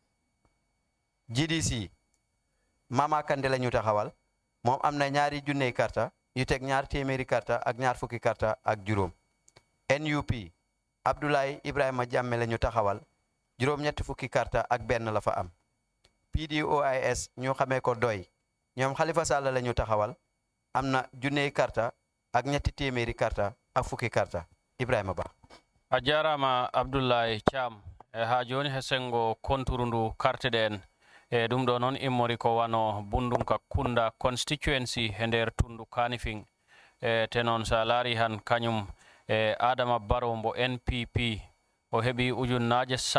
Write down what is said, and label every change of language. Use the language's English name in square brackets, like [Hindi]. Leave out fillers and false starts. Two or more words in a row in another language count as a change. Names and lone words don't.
[Wolof] GDC Mama Kande la ñu taxawal moom am na ñaari junne karta yu teg ñaar téeméeri karta ak ñaar fukki karta ak juróom NUP Abdoulaye Ibrahima Jammeh la ñu taxawal juróom-ñetti fukki karta ak benn la fa am PDOIS ñu xamee ko doy ñoom Khalifa Sall la ñu taxawal am na junney karta ak ñetti téeméeri karta ak fukki karta Ibrahima Ba [Fula] a jarama Abdoulaye Cham ha joni he sengo konturundu carte ɗen ɗum ɗo noon immori ko wano bundunka kunda constituency he nder tundu kanifing te noon sa laari han kañum Adama Barrow mbo NPP o heɓi ujunnaje